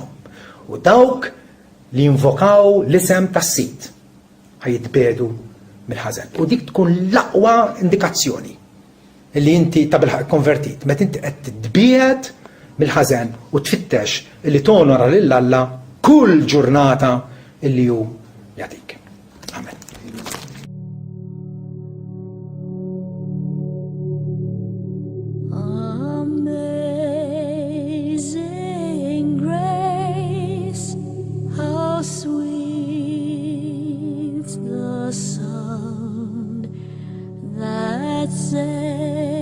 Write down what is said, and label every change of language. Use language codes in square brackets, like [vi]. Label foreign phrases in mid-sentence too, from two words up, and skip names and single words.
[mt] U dawk li jinvokaw l-isem tas-sit ħajjitbedu mill-ħażen. U dik tkun l-aqwa indikazzjoni li inti ta' bilħaq konvertit. Meta inti qed titbiegħed mill-ħażen u tfittex li tonora lil Alla kull ġurnata illi hu jagħtik. Amen. [en] Amazing grace, how sweet the sound that saved